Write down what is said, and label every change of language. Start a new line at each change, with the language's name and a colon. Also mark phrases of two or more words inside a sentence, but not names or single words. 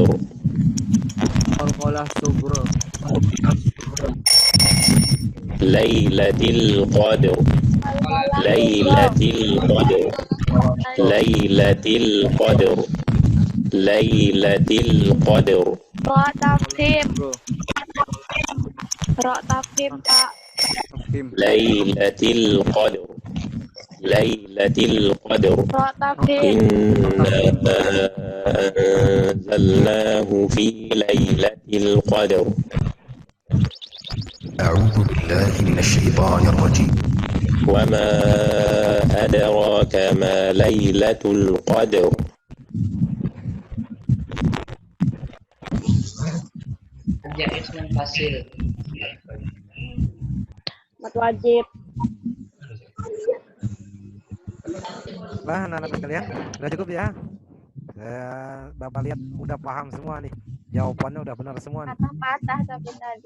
Arabic: قلقلة صغرى. ليلة القدر ليلة القدر ليلة القدر ليلة القدر راء تفخيم. راء تفخيم Pak. ليلة القدر ليلة القدر راء تفخيم. إنا أنزلناه في ليلة القدر أعوذ بالله من الشيطان الرجيم وما أدراك ما ليلة القدر اسم فاصل. مد واجب.
Indonesian: Lah anak-anak sekalian, udah cukup ya. Bapak lihat udah paham semua nih. Jawabannya udah benar semua nih. Patah-patah tapi tadi.